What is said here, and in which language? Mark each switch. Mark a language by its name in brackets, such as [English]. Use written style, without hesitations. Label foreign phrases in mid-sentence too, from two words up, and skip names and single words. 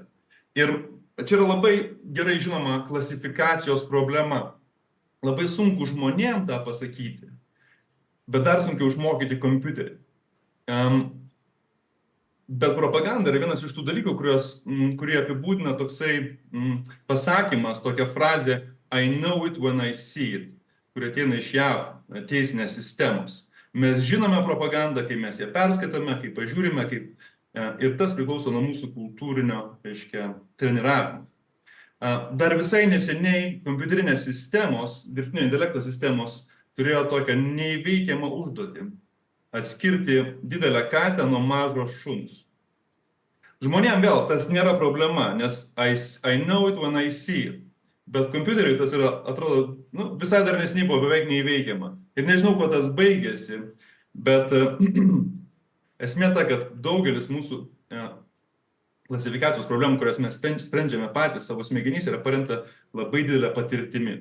[Lithuanian] Ir čia yra labai gerai žinoma klasifikacijos problema. Labai sunku žmonėm tą pasakyti, bet dar sunkiau išmokyti kompiuterį. Bet propaganda yra vienas iš tų dalykų, kurie apibūdina toksai pasakymas, tokia frazė [English] I know it when I see it, [Lithuanian] kurie ateina iš JAV teisinės sistemos. Mes žinome propagandą, kai mes ją perskaitome, kai pažiūrime, ir tas priklauso nuo mūsų kultūrinio, reiškia, treniravimo. Dar visai neseniai kompiuterinės sistemos, dirbtinio intelekto sistemos turėjo tokią neįveikiamą užduotį – atskirti didelę katę nuo mažo šuns. Žmonėm vėl tas nėra problema, nes [English] I know it when I see it. [Lithuanian] Bet kompiuteriui tas yra, atrodo, visai dar neseniai buvo beveik neįveikiama. Ir nežinau, kuo tas baigėsi, bet esmė ta, kad daugelis mūsų klasifikacijos problemų, kurias mes sprendžiame patys savo smegenys, yra paremta labai didelė patirtimi.